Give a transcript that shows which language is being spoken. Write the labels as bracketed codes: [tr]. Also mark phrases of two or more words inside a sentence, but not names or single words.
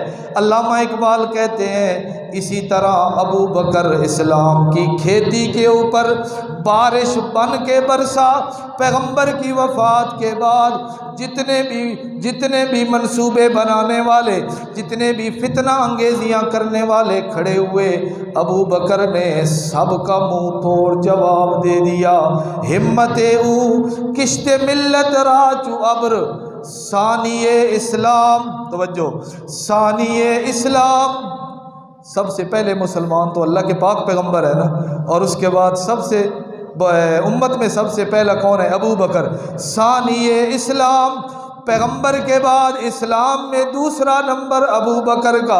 [ur] علامہ اقبال کہتے ہیں اسی طرح ابو بکر اسلام کی کھیتی کے اوپر بارش بن کے برسا۔ پیغمبر کی وفات کے بعد جتنے بھی منصوبے بنانے والے، جتنے بھی فتنہ انگیزیاں کرنے والے کھڑے ہوئے، ابو بکر نے سب کا منہ توڑ جواب دے دیا۔ [fa] ہمت او کشت ملت راچو ابر، ثانی اسلام، [ur] توجہ، ثانی اسلام، سب سے پہلے مسلمان تو اللہ کے پاک پیغمبر ہے نا، اور اس کے بعد سب سے امت میں سب سے پہلا کون ہے؟ ابو بکر۔ ثانی اسلام، پیغمبر کے بعد اسلام میں دوسرا نمبر ابو بکر کا۔